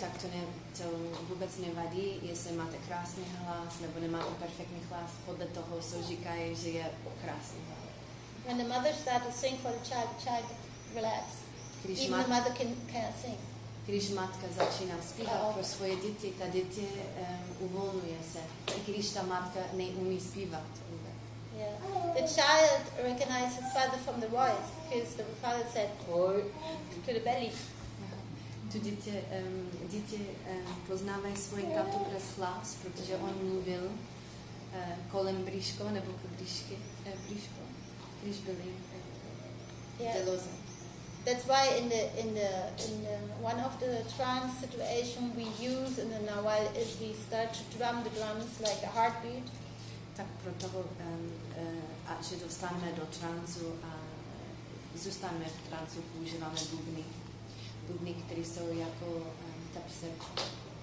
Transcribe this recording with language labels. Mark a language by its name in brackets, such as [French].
[Czech] Tak to vůbec nevadí, jestli máte krásný hlas nebo nemáte perfektní hlas, podle toho se říkají, že je krásný hlas. [English] When the mother starts to sing for the child relax. Even the mother cannot sing. [Czech] Když matka začíná zpívat pro svoje děti, ta dítě uvolňuje se, i když ta matka neumí zpívat vůbec. [English] Yeah. The child recognizes his father from the voice because the father said to the belly. [Czech] Tu dítě poznávají svoji tátu přes hlas, protože on mluvil kolem bříško nebo bříško, když byli deloze. [English] That's why in the one of the trance situation we use in the nawal is we start to drum the drums like a heartbeat. [Czech] Tak pro toho, že dostaneme do trancu a zůstaneme v trancu, používáme bubny, které jsou jako tap srdce.